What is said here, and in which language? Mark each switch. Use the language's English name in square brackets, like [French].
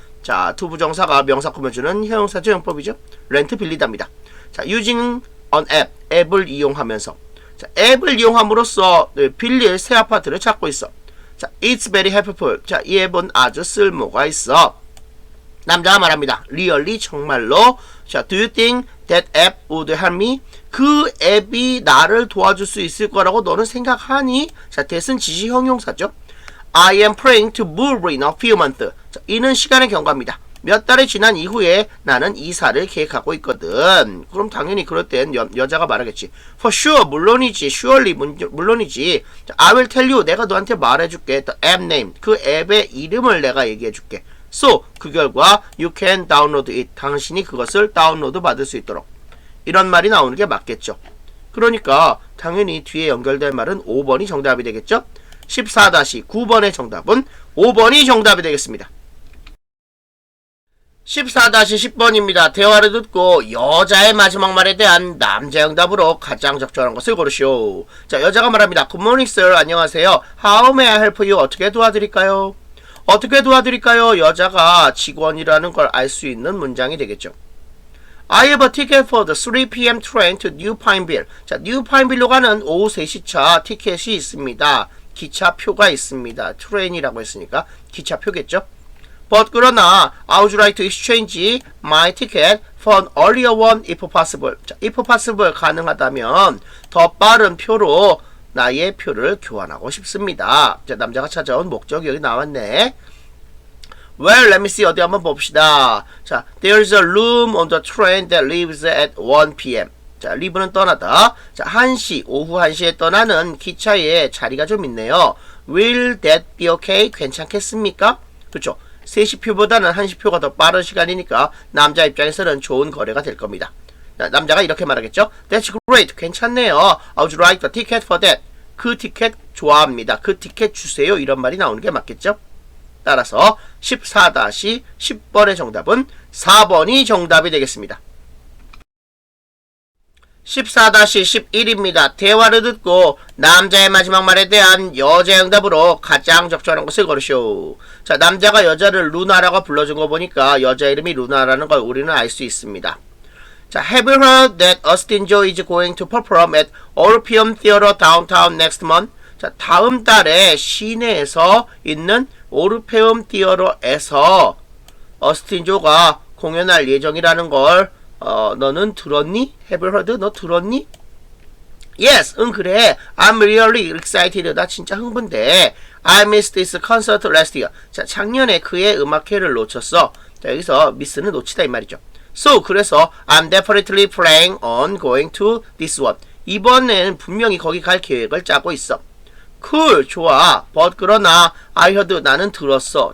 [Korean] 자, 투부정사가 명사 꾸며주는 형용사죠, 형법이죠. 렌트 빌리답니다. 자, [English] using an app, [Korean] 앱을 이용하면서. 자, 앱을 이용함으로써 빌릴 새 아파트를 찾고 있어. [English] 자, it's very helpful. [Korean] 자, 이 앱은 아주 쓸모가 있어. 남자가 말합니다. really, 정말로. [English] 자, do you think that app would help me? [Korean] 그 앱이 나를 도와줄 수 있을 거라고 너는 생각하니? 자, that은 지시 형용사죠. [English] I am planning to move in a few months. [Korean] 자, 이는 시간의 경과입니다. 몇 달이 지난 이후에 나는 이사를 계획하고 있거든. 그럼 당연히 그럴 땐 여자가 말하겠지. [English] For sure, [Korean] 물론이지. [English] Surely, [Korean] 물론이지. 자, [English] I will tell you, [Korean] 내가 너한테 말해줄게. [English] The app name, [Korean] 그 앱의 이름을 내가 얘기해줄게. [English] So, [Korean] 그 결과 [English] you can download it. [Korean] 당신이 그것을 다운로드 받을 수 있도록. 이런 말이 나오는 게 맞겠죠. 그러니까 당연히 뒤에 연결될 말은 5번이 정답이 되겠죠. 14-9번의 정답은 5번이 정답이 되겠습니다. 14-10번입니다. 대화를 듣고 여자의 마지막 말에 대한 남자의 응답으로 가장 적절한 것을 고르시오. 자, 여자가 말합니다. [English] Good morning, sir. [Korean] 안녕하세요. [English] How may I help you? [Korean] 어떻게 도와드릴까요? 어떻게 도와드릴까요? 여자가 직원이라는 걸 알 수 있는 문장이 되겠죠. [English] I have a ticket for the 3 p.m. train to New Pineville. [Korean] 자, New Pineville로 가는 오후 3시차 티켓이 있습니다. 기차표가 있습니다. 트레인이라고 했으니까 기차표겠죠. [English] But [Korean] 그러나 [English] I would like to exchange my ticket for an earlier one if possible. [Korean] 자, [English] if possible [Korean] 가능하다면 더 빠른 표로 나의 표를 교환하고 싶습니다. 자, 남자가 찾아온 목적이 여기 나왔네. [English] Well, let me see. [Korean] 어디 한번 봅시다. [English] 자, there's a room on the train that leaves at 1 p.m. [Korean] 자, leave는 떠나다. 자, 1시, 오후 1시에 떠나는 기차에 자리가 좀 있네요. [English] Will that be okay? [Korean] 괜찮겠습니까? 그렇죠. 3시 표보다는 1시 표가 더 빠른 시간이니까 남자 입장에서는 좋은 거래가 될 겁니다. 자, 남자가 이렇게 말하겠죠. [English] That's great. [Korean] 괜찮네요. [English] I would like the ticket for that. [Korean] 그 티켓 좋아합니다. 그 티켓 주세요. 이런 말이 나오는 게 맞겠죠. 따라서 14-10번의 정답은 4번이 정답이 되겠습니다. 14-11입니다. 대화를 듣고 남자의 마지막 말에 대한 여자의 응답으로 가장 적절한 것을 고르시오. 자, 남자가 여자를 루나라고 불러준 거 보니까 여자 이름이 루나라는 걸 우리는 알 수 있습니다. [English] 자, have you heard that Austin Joe is going to perform at Orpheum Theater downtown next month? [Korean] 자, 다음 달에 시내에서 있는 오르페움 티어러에서 어스틴 조가 공연할 예정이라는 걸 너는 들었니? [English] Have you heard? [Korean] 너 들었니? [English] Yes, [Korean] 응 그래. [English] I'm really excited. [Korean] 나 진짜 흥분돼. [English] I missed this concert last year. 자, 작년에 그의 음악회를 놓쳤어. 자, 여기서 miss는 놓치다 이 말이죠. So, [Korean] 그래서 [English] I'm definitely planning on going to this one. [Korean] 이번엔 분명히 거기 갈 계획을 짜고 있어. [English] Cool, [Korean] 좋아. [English] But [Korean] 그러나 [English] I heard, [Korean] 나는 들었어.